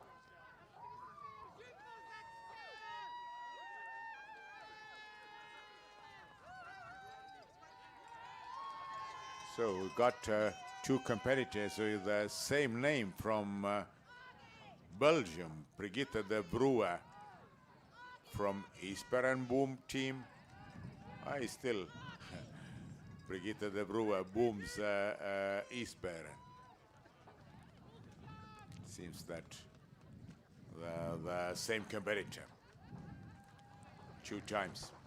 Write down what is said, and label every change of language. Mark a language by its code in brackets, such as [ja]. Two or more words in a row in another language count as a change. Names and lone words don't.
[en] So we got two competitors with the same name from Belgium. Brigitte de Vroo from Isperenboom team. I still Brigitte de Vroo booms Isperen. Seems that the same competitor two times.